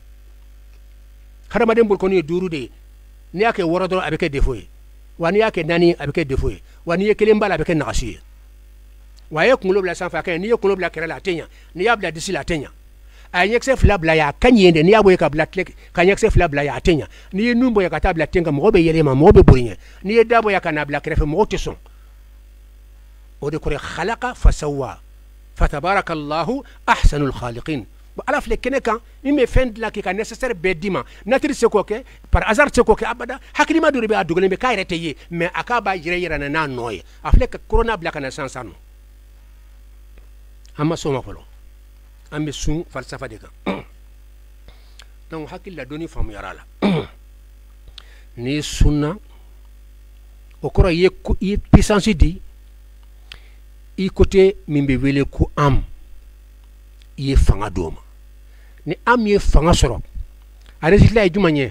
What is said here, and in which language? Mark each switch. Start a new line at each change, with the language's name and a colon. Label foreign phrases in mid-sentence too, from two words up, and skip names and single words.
Bambara: hadamaden bolokɔni ye 5 de ye n'i y'a kɛ 6 dɔrɔn a bɛ kɛ défaut ye wa n'i y'a kɛ 4 a bɛ kɛ défaut ye wa n'i ye 1 b'a la a bɛ kɛ nagasi ye wa a ye kunkolo bila sanfɛ a ka ɲi n'i ye kunkolo bila kɛrɛ la a tɛ ɲa n'i y'a bila disi la a tɛ ɲa a ye ɲɛkisɛ 2 bila yen a ka ɲi yen de n'i y'a bɔ yen ka bila tile ka ɲɛkisɛ 2 bila yen a tɛ ɲa n'i ye nun bɔ yen ka taa bila ten kan mɔgɔ bɛ yɛlɛ ma mɔgɔ bɛ boli ɲɛ n'i ye da bɔ yen ka n'a bila kɛrɛfɛ mɔgɔ tɛ sɔn o de kɔrɔ
Arabic: خلق فسوى فتبارك الله أحسن الخالقين
Bambara: ala filɛ kɛnɛ kan min bɛ fɛn dilan k'i ka nécessaire bɛɛ d'i ma nature se k'o kɛ
French: par hasard
Bambara: se k'o kɛ abada hakilima dɔ de bɛ a dogolen bɛ k'a yɛrɛ tɛ ye mais a k'a b'a yɛrɛ na n'a nɔ ye a filɛ ka corona bila ka na sisan nɔ an ma s'o ma fɔlɔ an bɛ sun falsafa de kan donc hakili la dɔnni faamuyara la n'i sunna o kɔrɔ i ye puissance di i côté min bɛ wele ko am i ye fanga d'o ma ni am ye fanga sɔrɔ a résultat ye jumɛn ye